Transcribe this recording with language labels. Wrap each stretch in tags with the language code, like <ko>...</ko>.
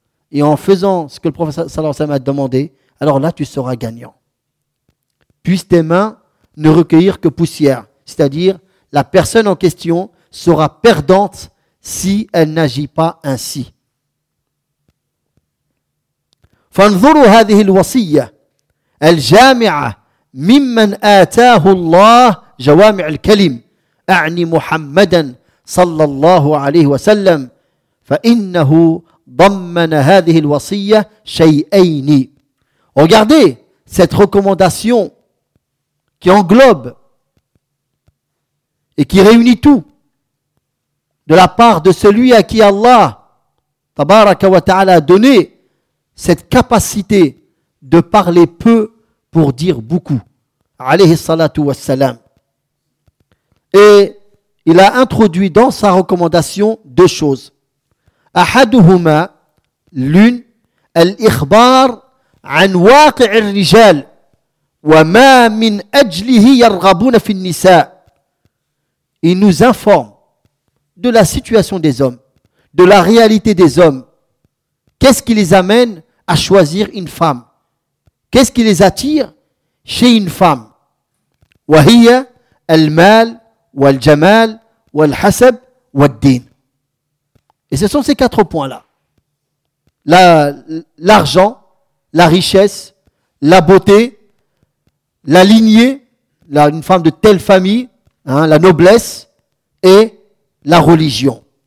<fr>Et en faisant ce que le professeur sallallahu alayhi wa sallam a demandé, alors là, tu seras gagnant. Puisse tes mains ne recueillir que poussière. C'est-à-dire, la personne en question sera perdante si elle n'agit pas ainsi.</fr> <ar>فَانْظُرُوا هَذِهِ الْوَصِيَّةِ الْجَامِعَ مِمَّنْ آتَاهُ اللَّهِ جَوَامِعِ الْكَلِمِ أَعْنِي مُحَمَّدًا صلى الله عليه وسلم فإنه ضمن هذه الوصية شيئين.</ar> <fr>Regardez cette recommandation qui englobe et qui réunit tout de la part de celui à qui Allah tabaraka wa ta'ala a donné cette capacité de parler peu pour dire beaucoup, alayhi salatu wa salam. Et il a introduit dans sa recommandation deux choses.</fr> <ar>أحدهما, l'une, الإخبار عن واقع الرجال وما من أجله يرغبون في النساء.</ar> <fr>Il nous informe de la situation des hommes, de la réalité des hommes. Qu'est-ce qui les amène à choisir une femme? Qu'est-ce qui les attire chez une femme?</fr> <ar>وَهِيَ الْمَالِ وَالْجَمَالِ وَالْحَسَبْ وَالْدِينِ.</ar> <fr>Et ce sont ces quatre points-là. L'argent, la richesse, la beauté, la lignée, une femme de telle famille, hein, la noblesse et la religion.</fr>